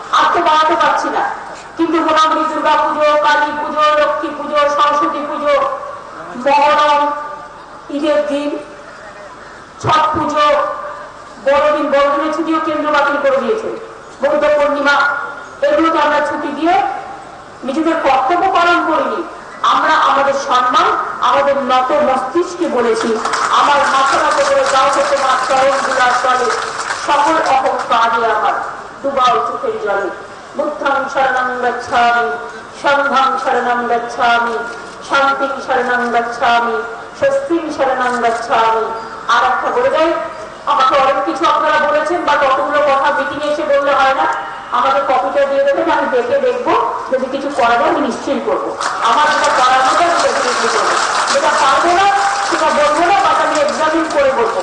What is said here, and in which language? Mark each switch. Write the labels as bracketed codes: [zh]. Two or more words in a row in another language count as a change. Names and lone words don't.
[bn] আর তো বাড়াতে পারছি না, কিন্তু মোটামুটি দুর্গা পুজো, কালী পুজো, লক্ষ্মী পুজো, সরস্বতী পুজো, মহরম, ঈদের দিন, ছট পুজো, বড়দিন, বড়দিনের ছুটিও কেন্দ্র বাতিল করে দিয়েছে, বৌদ্ধ পূর্ণিমা, এগুলোতে আমরা ছুটি দিয়ে নিজেদের কর্তব্য পালন করিনি। আমরা আমাদের সম্মান, আমাদের নত মস্তিষ্কে বলেছি, আমার মাথা নত করে যাও তো তোমার চরণ গুলার চলে, সকল অহংকারে আমার ডুবাও চোখের জলে। [pi] বুদ্ধং শরণং গচ্ছামি, সংঘং শরণং গচ্ছামি, শান্তিং শরণং গচ্ছামি, স্বস্তিং শরণং গচ্ছামি। [bn] আর একটা বলে দেয়, আমাকে অনেক কিছু আপনারা বলেছেন, বা কতগুলো কথা মিটিং এসে বললে হয় না, আমাদের কপিটা দিয়ে দেবেন, আমি দেখে দেখবো, যদি কিছু করা যায় আমি নিশ্চয়ই করবো। আমার যেটা করার মতো আমি ডেফিনেটলি করবো, যেটা পারবো না সেটা বলবো না, বা আমি এক্সামিন করে বলবো।